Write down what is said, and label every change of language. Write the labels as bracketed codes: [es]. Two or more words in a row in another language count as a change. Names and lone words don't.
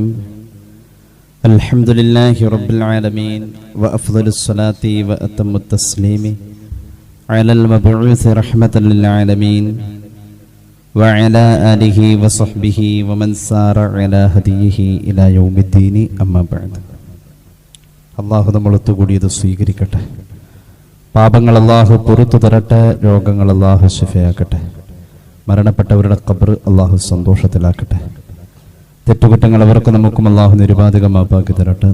[ar] الحمد لله رب العالمين وأفضل الصلاة وأتم التسليم على المبعوث رحمة للعالمين وعلى آله وصحبه ومن سار على هديه إلى يوم الدين أما بعد. [ml] അള്ളാഹു നമ്മളൊത്തു കൂടിയത് സ്വീകരിക്കട്ടെ. പാപങ്ങൾ അള്ളാഹു പുറത്തു തരട്ടെ. രോഗങ്ങൾ അള്ളാഹു ശിഫയാക്കട്ടെ. മരണപ്പെട്ടവരുടെ ഖബർ അള്ളാഹു സന്തോഷത്തിലാക്കട്ടെ. തെറ്റുകുറ്റങ്ങൾ അവർക്ക് നമുക്കും അള്ളാഹു നിരുപാധികമാക്കി തരട്ടെ.